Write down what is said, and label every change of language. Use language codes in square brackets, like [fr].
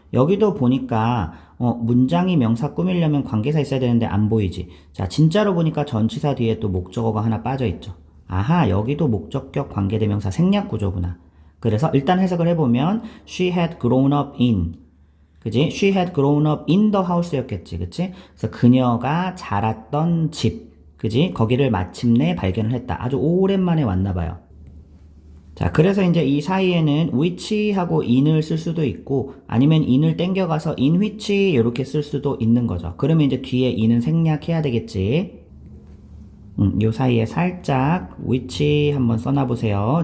[ko] 여기도 보니까 문장이 명사 꾸미려면 관계사 있어야 되는데 안 보이지. 자, 진짜로 보니까 전치사 뒤에 또 목적어가 하나 빠져있죠. 아하, 여기도 목적격 관계대명사 생략 구조구나. 그래서 일단 해석을 해보면 [en] she had grown up in, [ko] 그지? [en] She had grown up in the house였겠지, [ko] 그치? 그래서 그녀가 자랐던 집, 그지? 거기를 마침내 발견을 했다. 아주 오랜만에 왔나봐요. 자, 그래서 이제 이 사이에는 which하고 in을 쓸 수도 있고 아니면 in을 땡겨가서 in which 이렇게 쓸 수도 있는 거죠. 그러면 이제 뒤에 in은 생략해야 되겠지. 요 사이에 살짝 which 한번 써놔보세요.